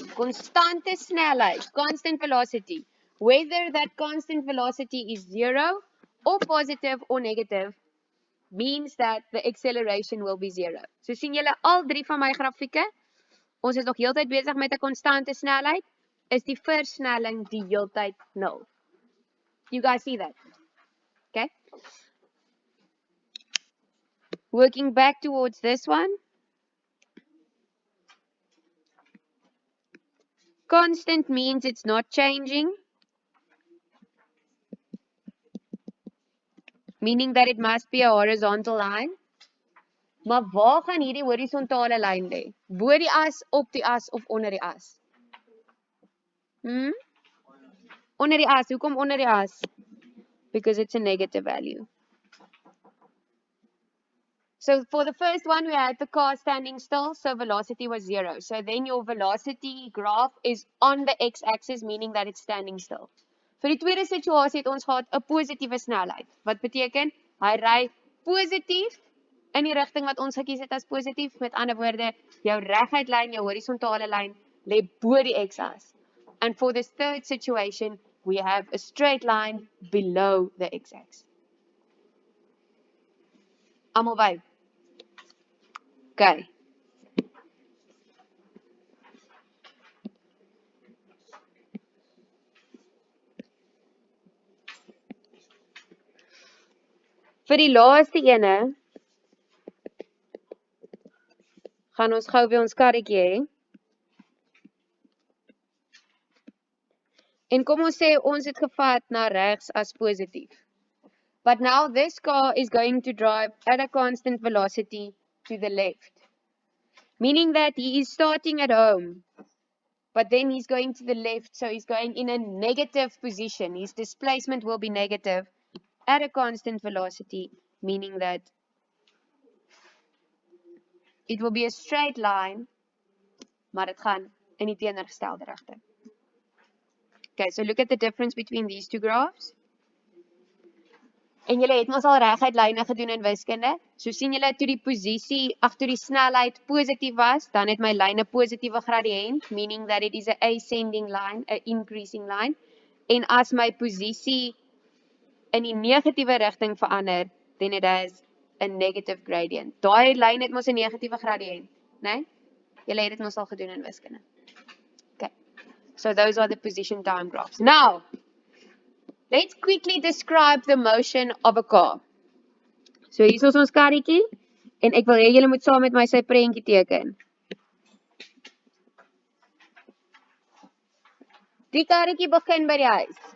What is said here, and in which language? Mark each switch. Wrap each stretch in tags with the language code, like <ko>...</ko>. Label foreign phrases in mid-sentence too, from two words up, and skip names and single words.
<af>Konstante snelheid,</af> <en>constant velocity. Whether that constant velocity is 0 or positive or negative, means that the acceleration will be 0.</en> <af>So sien julle al 3 van my grafieke? Ons is nog heeltyd besig met 'n konstante snelheid. Is die versnelling die heeltyd 0.</af> <en>You guys see that? Okay. Working back towards this one. Constant means it's not changing, meaning that it must be a horizontal line.</en> <af>Maar waar gaan hierdie horisontale lyn lê? Bo die as, op die as of onder die as? Onder die as. Hoekom onder die as?</af> <en>Because it's a negative value. So for the first one, we had the car standing still, so velocity was 0. So then your velocity graph is on the x-axis, meaning that it's standing still.</en> <af>Vir die tweede situasie het ons gehad 'n positiewe snelheid. Wat beteken? Hy ry positief in die rigting wat ons gekies het as positief. Met ander woorde, jou reguit lyn, jou horisontale lyn lê bo die x-as.</af> <en>And for this third situation, we have a straight line below the x-axis.</en> <af>Almal by. Okay. Vir die laaste ene gaan ons gou weer ons karretjie hê. En kom ons sê ons het gevat na regs as positief.</af> <en>But now this car is going to drive at a constant velocity to the left. Meaning that he is starting at home, but then he's going to the left, so he's going in a negative position. His displacement will be negative at a constant velocity, meaning that it will be a straight line,</en> <af>maar dit gaan in die teenoorgestelde rigting.</af> <en>Okay, so look at the difference between these two graphs.</en> <af>En julle het ons al reguit lyne gedoen in wiskunde. So sien julle toe die posisie, toe die snelheid positief was, dan het my lyn 'n positiewe gradiënt,</af> <en>meaning that it is a ascending line, a increasing line.</en> <af>En as my posisie in die negatiewe rigting verander,</af> <en>then it has a negative gradient.</en> <af>Daai lyn het mos 'n negatiewe gradiënt, né? Julle het dit mos al gedoen in wiskunde.</af> <en>Okay. So those are the position time graphs. Now, let's quickly describe the motion of a car.</en> <af>So hier is ons karretjie en ek wil hê julle moet saam met my sy prentjie teken. Die karretjie begin by die huis.</af>